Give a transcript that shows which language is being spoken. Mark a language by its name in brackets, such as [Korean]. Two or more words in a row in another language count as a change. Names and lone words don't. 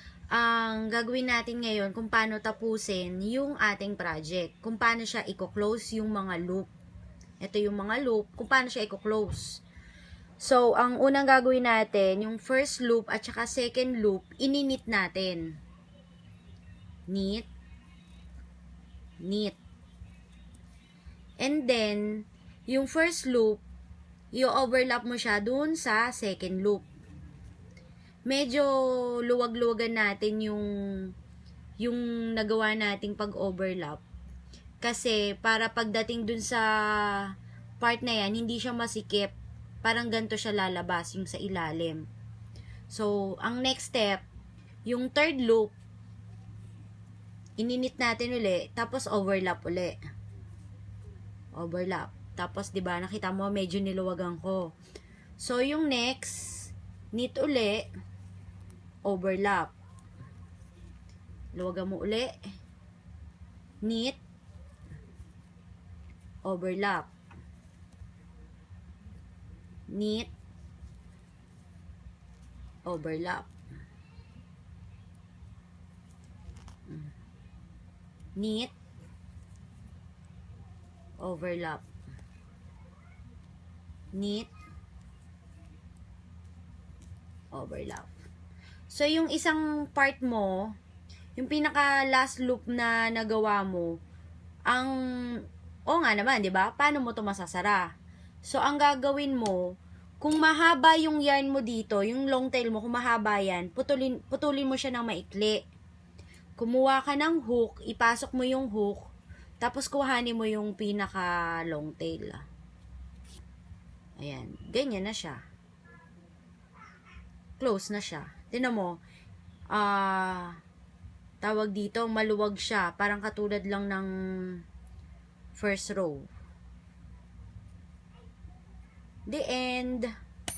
[Filipino] ang gagawin natin ngayon kung paano tapusin yung ating project. Kung paano siya i-close yung mga loop. Ito yung mga loop, kung paano siya i-close. So, ang unang gagawin natin, yung [English] first loop [Filipino] at saka [English] second loop, [Filipino] ininit natin. [English] Knit. Knit. And then, [Filipino] yung [English] first loop, [Filipino] i-overlap mo siya dun sa [English] second loop. [Filipino] Medyo luwag-luwagan natin yung nagawa nating pag-overlap. Kasi para pagdating dun sa part na yan, hindi siya masikip. Parang ganito siya lalabas yung sa ilalim. So, ang [English] next step, [Filipino] yung [English] third loop, [Filipino] ininit natin uli, tapos overlap uli. Overlap. Tapos, di ba nakita mo, medyo niluwagan ko. So, yung next, knit uli, overlap. Luwagan mo uli. [English] Knit. Overlap. Knit. Overlap. Knit. Overlap. Knit. Overlap. [Filipino] So, yung isang part mo, yung pinaka [English] last loop [Filipino] na nagawa mo, nga naman, di ba? Paano mo to masasara? So, ang gagawin mo, kung mahaba yung yarn mo dito, yung [English] long tail [Filipino] mo, kung mahaba yan, putulin mo siya ng maikli. Kumuha ka ng hook, ipasok mo yung hook, tapos kuhanin mo yung pinaka [English] long tail. [Filipino] Ayan, ganyan na siya. Close na siya. Tingnan mo, tawag dito, maluwag siya. Parang katulad lang ng [English] first row. The end.